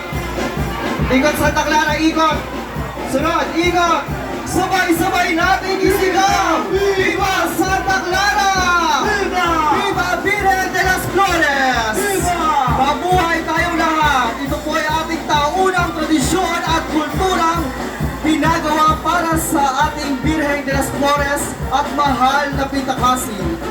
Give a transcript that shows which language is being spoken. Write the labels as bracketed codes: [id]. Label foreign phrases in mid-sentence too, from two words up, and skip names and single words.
[tl] Ikot Santa Clara, ikot. Sunod, ikot. Sabay-sabay natin isigaw. Viva Santa Clara! Viva! Viva Virgen de las Flores! Viva! Mabuhay tayong lahat. Ito po ay ating taunang tradisyon at kulturang pinagawa para sa ating Virgen de las Flores at mahal na Pitakasin.